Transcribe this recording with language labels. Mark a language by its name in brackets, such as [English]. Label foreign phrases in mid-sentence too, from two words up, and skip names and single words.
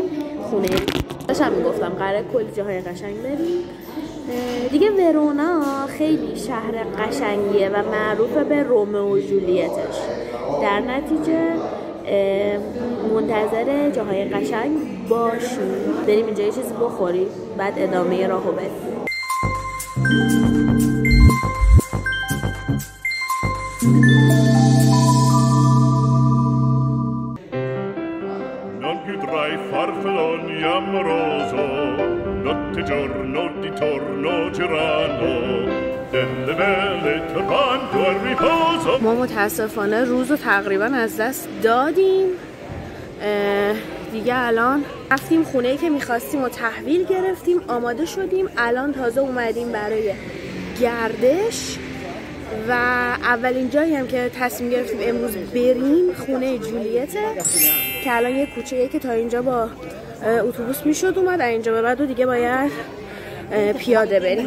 [Persian] خونه داشتم میگفتم قراره کلی جاهای قشنگ بریم دیگه. ورونا خیلی شهر قشنگیه و معروف به رومئو و جولیتش. در نتیجه منتظر جاهای قشنگ باشیم. بریم اینجا یه چیزی بخوریم بعد ادامه راهو بریم. [Italian] Farfalloni amoroso, notte giorno di torno girano, delle belle turbando al riposo. [Persian] ما متاسفانه روزو تقریبا از دست دادیم دیگه. الان رفتیم خونه‌ای که می‌خواستیم و تحویل گرفتیم، آماده شدیم، الان تازه اومدیم برای گردش و اولین جایی هم که تصمیم گرفتیم امروز بریم خونه جولیته که الان یه کوچه‌ایه که تا اینجا با اتوبوس میشد اومد، از اینجا به بعد دیگه باید پیاده بریم.